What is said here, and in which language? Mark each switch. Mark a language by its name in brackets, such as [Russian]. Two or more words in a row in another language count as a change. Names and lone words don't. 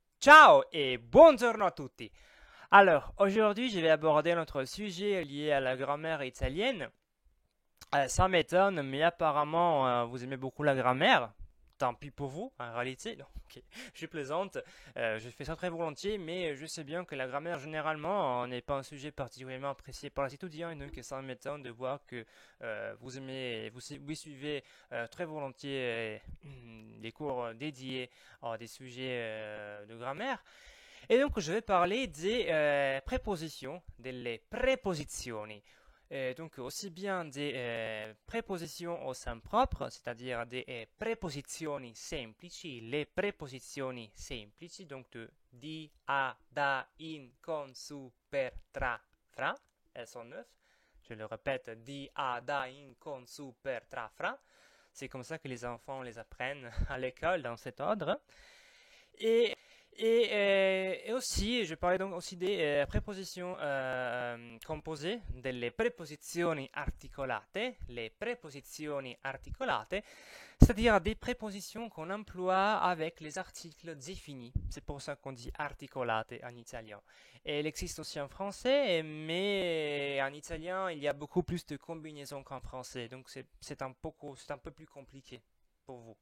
[Italian] Ciao et buongiorno a tutti. [French] Alors, aujourd'hui, je vais aborder notre sujet lié à la grammaire italienne. Ça m'étonne, mais apparemment, vous aimez beaucoup la grammaire. Tant pis pour vous, en réalité. Non, ok, je plaisante. Je fais ça très volontiers, mais je sais bien que la grammaire, généralement, n'est pas un sujet particulièrement apprécié par les étudiants, et donc ça m'étonne de voir que vous aimez, vous suivez très volontiers des cours dédiés à des sujets de grammaire. Et donc, je vais parler des prépositions, [Italian] delle preposizioni. [French] Donc, aussi bien des prépositions au sens propre, c'est-à-dire des [Italian] préposizioni semplici, [French] les [Italian] préposizioni semplici, [French] donc de [Italian] di, a, da, in, con, su, per, tra, fra. [French] Elles sont neuf. Je le répète, [Italian] di, a, da, in, con, su, per, tra, fra. [French] C'est comme ça que les enfants les apprennent à l'école dans cet ordre. Et et aussi, je parlais donc aussi des prépositions composées, [Italian] delle preposizioni articolate, [French] les [Italian] préposizioni articolate, [French] c'est-à-dire des prépositions qu'on emploie avec les articles définis. C'est pour ça qu'on dit articolate en italien. Et elle existe aussi en français, mais en italien, il y a beaucoup plus de combinaisons qu'en français, donc c'est un peu plus compliqué pour vous.